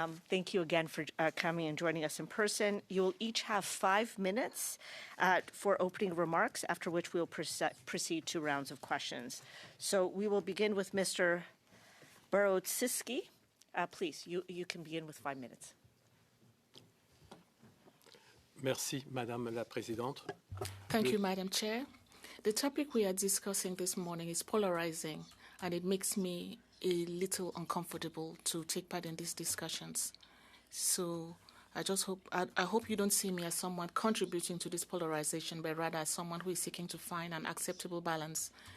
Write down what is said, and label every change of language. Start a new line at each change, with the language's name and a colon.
English: Thank you again for coming and joining us in person. You will each have 5 minutes for opening remarks, after which we'll proceed to rounds of questions. So we will begin with Mr. Barutsiski. Please, you can begin with 5 minutes.
French: Merci, Madame la Présidente.
English: Thank you, Madam Chair. The topic we are discussing this morning is polarizing, and it makes me a little uncomfortable to take part in these discussions. So I hope you don't see me as someone contributing to this polarization, but rather as someone who is seeking to find an acceptable balance.